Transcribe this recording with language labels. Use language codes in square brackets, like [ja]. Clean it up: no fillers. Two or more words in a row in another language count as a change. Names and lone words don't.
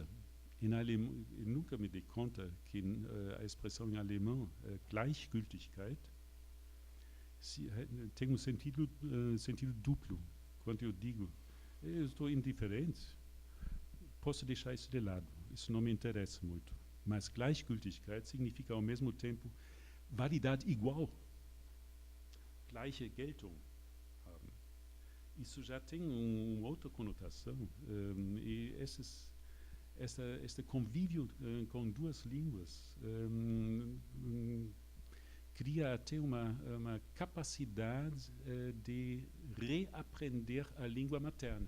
[pt] Em alemão, eu nunca me dei conta que a expressão em alemão, Gleichgültigkeit, tem um sentido duplo. Quando eu digo, eu estou indiferente, posso deixar isso de lado. Isso não me interessa muito. Mas Gleichgültigkeit significa ao mesmo tempo validade igual, [de] gleiche Geltung haben. [pt] Isso já tem uma outra conotação, e este convívio com duas línguas cria até uma capacidade de reaprender a língua materna.